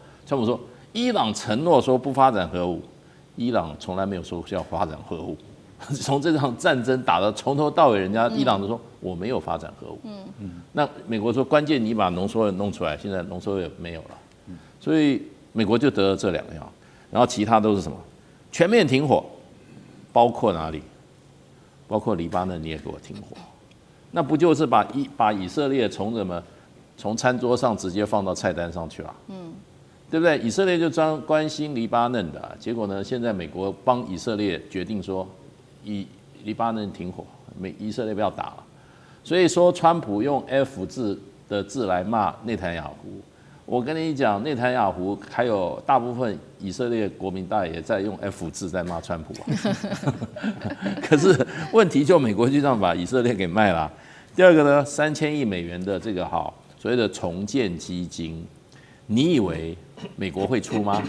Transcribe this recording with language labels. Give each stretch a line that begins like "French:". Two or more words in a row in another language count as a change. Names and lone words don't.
Chinese: 川普說，伊朗承諾說不發展核武，伊朗從來沒有說要發展核武。從這場戰爭打到從頭到尾，人家伊朗都說我沒有發展核武。那美國說關鍵你把濃縮鈾弄出來，現在濃縮鈾沒有了，所以美國就得了這2個藥。然後其他都是什麼？全面停火，包括哪裡？包括黎巴嫩你也給我停火，那不就是把以色列從餐桌上直接放到菜單上去了？對不對？以色列就關心黎巴嫩的，結果呢，現在美國幫以色列決定說，黎巴嫩停火，以色列不要打了。所以說，川普用 F 字的字來罵內塔尼亞胡。我跟你講，內塔尼亞胡還有大部分以色列國民大也在用 F 字在罵川普啊。可是問題就美國就這樣把以色列給賣了。第二個呢，3000億美元的這個所謂的重建基金，你以為美國會出嗎？